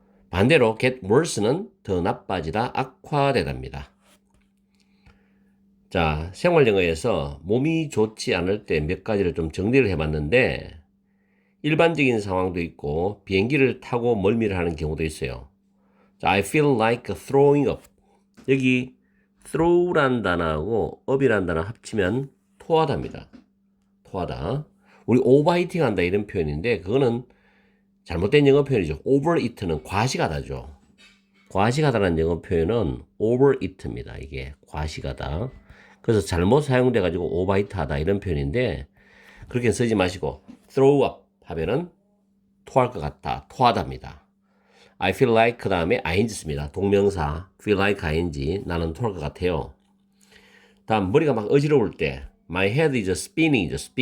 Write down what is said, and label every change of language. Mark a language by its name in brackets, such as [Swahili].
[Korean] 반대로 [English] get worse [Korean] 는 더 나빠지다, 악화되답니다. 자, 생활영어에서 몸이 좋지 않을 때 몇 가지를 좀 정리를 해봤는데 일반적인 상황도 있고 비행기를 타고 멀미를 하는 경우도 있어요. [English] 자, I feel like throwing up. [Korean] 여기 throw란 단어하고 up이란 단어 합치면 토하다입니다. 토하다. 우리 overeating 한다 이런 표현인데 그거는 잘못된 영어 표현이죠. overeat는 과식하다죠. 과식하다라는 영어 표현은 overeat입니다. 이게 과식하다. 그래서 잘못 사용돼 가지고 overeat하다 이런 표현인데 그렇게 쓰지 마시고 [English] throw up [Korean] 하면은 토할 것 같다, 토하다입니다. [English] I feel like [Korean] 그 다음에 [English] ing [Korean] 씁니다. 동명사 feel like ing 나는 토할 것 같아요. 다음 머리가 막 어지러울 때 [English] my head is spinning.